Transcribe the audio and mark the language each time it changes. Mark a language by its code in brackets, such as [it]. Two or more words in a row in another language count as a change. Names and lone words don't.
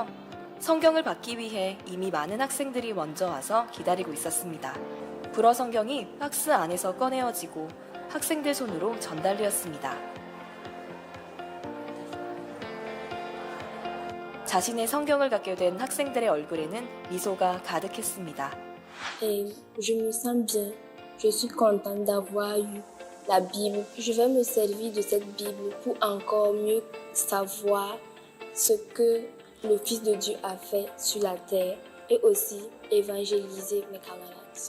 [ko] 성경을 받기 위해 이미 많은 학생들이 먼저 와서 기다리고 있었습니다. 불어 성경이 박스 안에서 꺼내어지고 학생들 손으로 전달되었습니다. 자신의 성경을 갖게 된 학생들의 얼굴에는 미소가 가득했습니다. [fr] Je me sens bien. Je suis contente d'avoir eu la Bible. Je vais me servir de cette Bible pour encore mieux savoir ce que le Fils de Dieu a fait sur la terre et aussi évangéliser mes camarades.